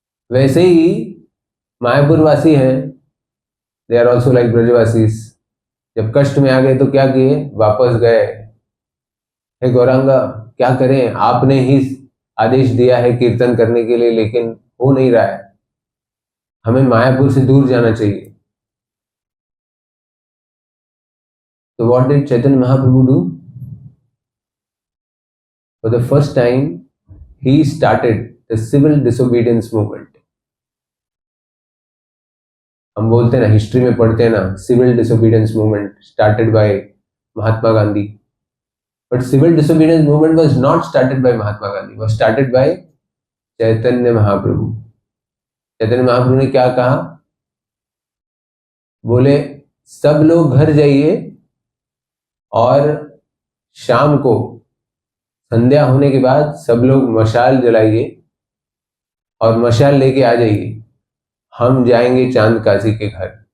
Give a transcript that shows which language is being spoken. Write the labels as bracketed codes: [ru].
[hi] वैसे ही मायापुर वासी हैं, [en] They are also like Brajvasis. [hi] जब कष्ट में आ गए तो क्या किए, वापस गए। हे गौरांगा क्या करें, आपने ही आदेश दिया है कीर्तन करने के लिए लेकिन हो नहीं रहा है, हमें मायापुर से दूर जाना चाहिए। [en] तो what did Chaitanya Mahaprabhu do? For the first time, he started the civil disobedience movement. [hi] हम बोलते हैं ना, हिस्ट्री में पढ़ते हैं ना, [en] Civil disobedience movement started by Mahatma Gandhi. But civil disobedience movement was not started by Mahatma Gandhi, was started by Chaitanya Mahaprabhu. [hi] Chaitanya Mahaprabhu ने क्या कहा, बोले सब लोग घर जाइए और शाम को संध्या होने के बाद सब लोग मशाल जलाइए और मशाल लेके आ जाइए, हम जाएंगे चांद काजी के घर।